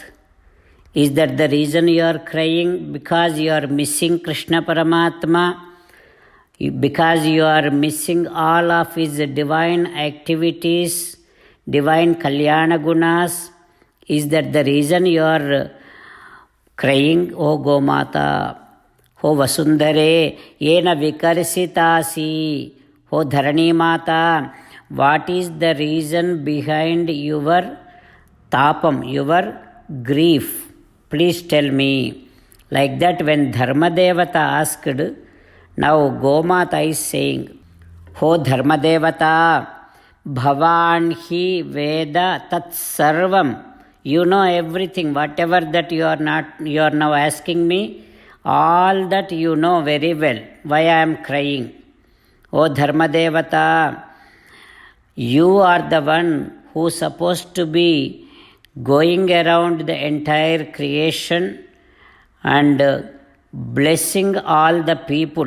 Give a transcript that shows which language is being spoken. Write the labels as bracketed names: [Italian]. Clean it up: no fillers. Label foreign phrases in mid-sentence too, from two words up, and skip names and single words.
[English] Is that the reason you are crying? Because you are missing Krishna Paramatma? Because you are missing all of his divine activities, divine [Sanskrit] Kalyana Gunas? [English] Is that the reason you are crying, O Gomata? [Sanskrit] O Vasundare, Yena Vikarsitasi, O Dharani Mata, [English] what is the reason behind your tapam, your grief? Please tell me. Like that, when Dharmadevata asked, now Gomata is saying, O Dharmadevata, [Sanskrit] Bhavan hi Veda tat sarvam. [English] You know everything, whatever that you are now asking me, all that you know very well. Why I am crying? O Dharmadevata, You are the one who's supposed to be going around the entire creation and blessing all the people.